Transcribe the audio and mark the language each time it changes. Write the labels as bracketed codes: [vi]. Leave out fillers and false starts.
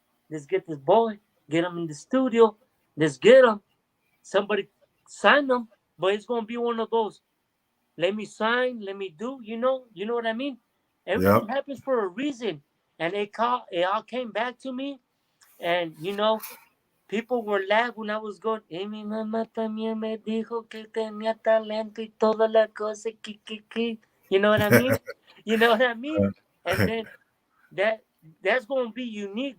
[en] Let's get this boy, get him in the studio. Let's get him. Somebody sign him, but it's gonna be one of those. Let me sign, let me do. You know what I mean. Yeah. Everything happens for a reason, and it all came back to me. And people were laughing when I was going. [es] Y mi mamá también me dijo que tenía talento y toda la cosa. [en] Ki. You know what I mean? You know what I mean? And then that that's going to be unique.